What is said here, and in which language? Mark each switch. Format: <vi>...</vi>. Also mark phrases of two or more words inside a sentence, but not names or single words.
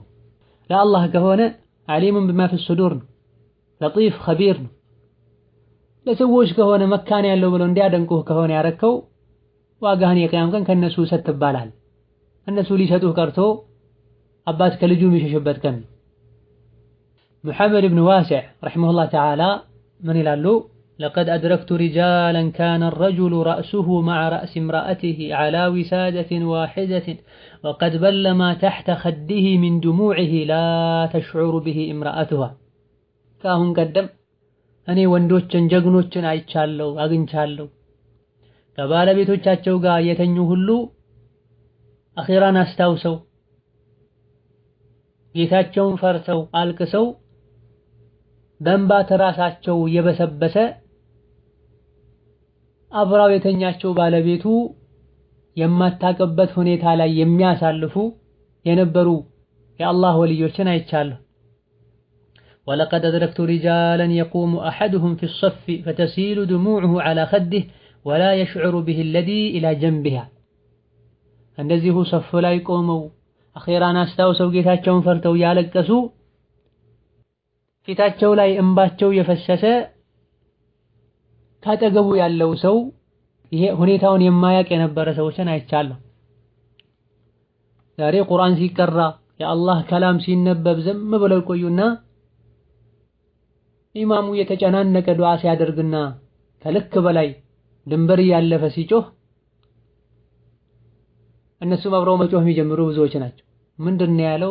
<am>ለአላህ ከሆነ</am> <ar>عليم بما في الصدور</ar> <am>ነው፣</am> <ar>لطيف خبير</ar> <am>ነው። ለሰዎች ከሆነ መካን ያለው ብለው እንዲያደንቁህ ከሆነ ያረከው ዋጋህን የቂያም ቀን ከነሱ ሰጥ ትባላል። እነሱ ሊሰጡህ ቀርቶ አባት ከልጁ የሚሸሽበት ቀን። ሙሐመድ ብን ዋሲዕ</am> <ar>رحمه الله تعالى</ar> <am>ምን ይላሉ?</am> <ar>لقد أدركت رجالا كان الرجل رأسه مع رأس امرأته على وسادة واحدة وقد بل ما تحت خده من دموعه لا تشعر به امرأتها كاهن قدم</ar> <am>እኔ ወንዶችን ጀግኖችን አይቻለሁ አግኝቻለሁ ከባለቤቶቻቸው ጋር የተኙ ሁሉ አኺራን አስታውሰው ጌታቸውን ፈርተው አልቅሰው በእንባ ተራሳቸው የበሰበሰ አብራው የተኛቸው ባለቤቱ የማታቀበት ሁኔታ ላይ የሚያሳልፉ የነበሩ የአላህ ወልዮችን አይቻለሁ።</am> <ar>ولقد أدركت رجالا يقوم أحدهم في الصف فتسيل دموعه على خده ولا يشعر به الذي إلى جنبها</ar> <am>እንደዚሁ ሰፍ ላይ ቆመው አኺራን አስታውሰው ጌታቸውን ፈርተው ያለቀሱ ፊታቸው ላይ እንባቸው የፈሰሰ ካጠገቡ ያለው ሰው ይሄ ሁኔታውን የማያውቅ የነበረ ሰዎችን አይቻለሁ። ዛሬ ቁርአን ሲቀራ የአላህ ከላም ሲነበብ ዝም ብለው ቆዩና ኢማሙ የተጨናነቀ ዱዓ ሲያደርግና ከልክ በላይ ድንበር ያለፈ ሲጮህ እነሱም አብረው መጮህ የሚጀምሩ ብዙዎች ናቸው። ምንድነው ያለው?</am>